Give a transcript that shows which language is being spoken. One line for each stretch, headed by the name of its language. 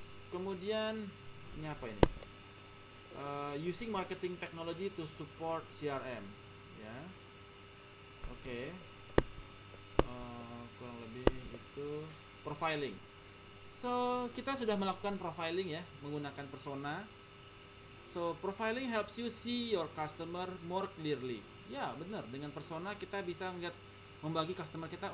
Indonesian: Kemudian ini apa ini?
English: Using marketing technology to support CRM,
Indonesian: ya. Oke. Kurang lebih itu profiling. So kita sudah melakukan profiling ya menggunakan persona.
English: So profiling helps you see your customer more clearly.
Indonesian: Ya benar, dengan persona kita bisa melihat membagi customer kita.